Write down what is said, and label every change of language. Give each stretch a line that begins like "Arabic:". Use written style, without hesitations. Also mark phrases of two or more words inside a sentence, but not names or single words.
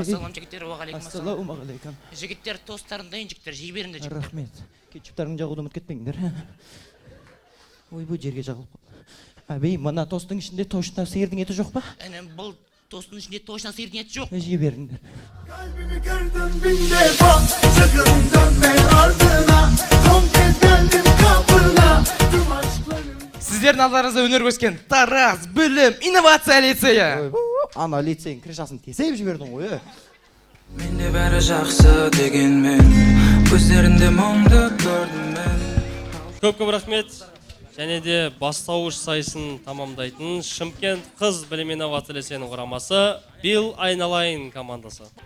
Kazakh: Ассалам жігіттер, уағалейкум. Ассалаумағалейкум. Жігіттер тостарын дайын, жігіттер жей беріңдер. Рахмет. Кетчуптарын жағуды ұмыт кетпеңдер. Ой, бұл жерге жағылып қалды. Әбей, мына тостың ішінде точно сиырдың еті жоқ па? Бұл тостың ішінде точно сиырдың еті жоқ. Жей беріңдер.
Turkish: Kalbimi kırdın bin defa. Sakın dönme ardına. Son kez geldim kapına. Tüm aşklarım.
Kazakh: Сіздердің алдарыңызда өнер көрсеткен Тараз білім инновация лицейі. Ана лицейдің крышасын тесеп жібердің ғой. Менде бәрі жақсы дегенмен көздерінде мұңды көрдім мен. Көп рахмет. Және де бастауыш сайысын тамамдайтын Шымкент қыз білім инновация лицейінің құрамасы Бил Айналайын командасы.